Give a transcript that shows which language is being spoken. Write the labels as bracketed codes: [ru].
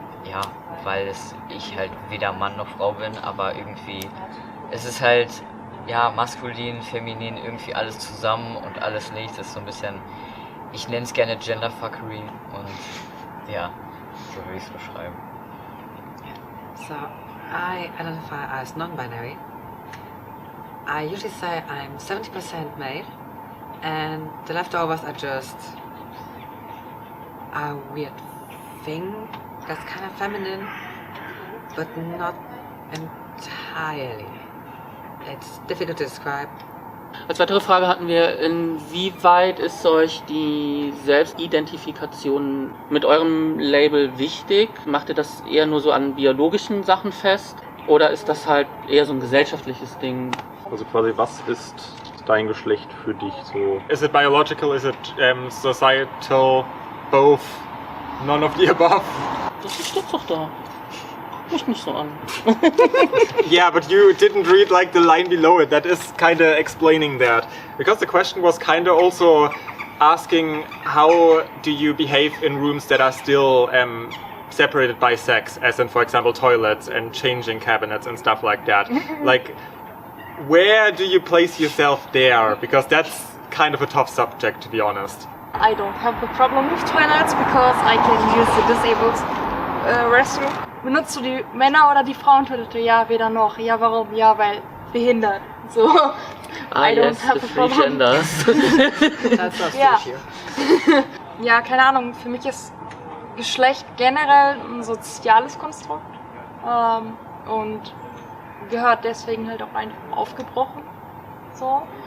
[de] Ja, weil ich halt weder Mann noch Frau bin, aber irgendwie es ist halt ja maskulin, feminin, irgendwie alles zusammen und alles nicht. Das ist so ein bisschen, ich nenne es gerne Genderfuckery und ja, so würde ich es beschreiben. [en] So, I identify as non-binary. I usually say I'm 70% male, and the leftovers are just a weird thing that's kind of feminine, but not entirely. It's difficult to describe. [de] Als weitere Frage hatten wir, inwieweit ist euch die Selbstidentifikation mit eurem Label wichtig? Macht ihr das eher nur so an biologischen Sachen fest? Oder ist das halt eher so ein gesellschaftliches Ding? Also quasi, was ist dein Geschlecht für dich so? [en] Is it biological, is it societal, both, none of the above? [de] Das steht doch da. Guck mich nicht so an. [en] Yeah, but you didn't read like the line below it. That is kind of explaining that. Because the question was kind of also asking how do you behave in rooms that are still separated by sex, as in, for example, toilets and changing cabinets and stuff like that. Like, where do you place yourself there? Because that's kind of a tough subject, to be honest. I don't have a problem with toilets because I can use the disabled restroom. [de] Benutzt du die Männer- oder die Frauentoilette? Ja, weder noch. Ja, warum? Ja, weil behindert. So. [en] I don't have a problem. [de] Ja. Ja, keine Ahnung. Für mich ist Geschlecht generell ein soziales Konstrukt und gehört deswegen halt auch einfach aufgebrochen. So.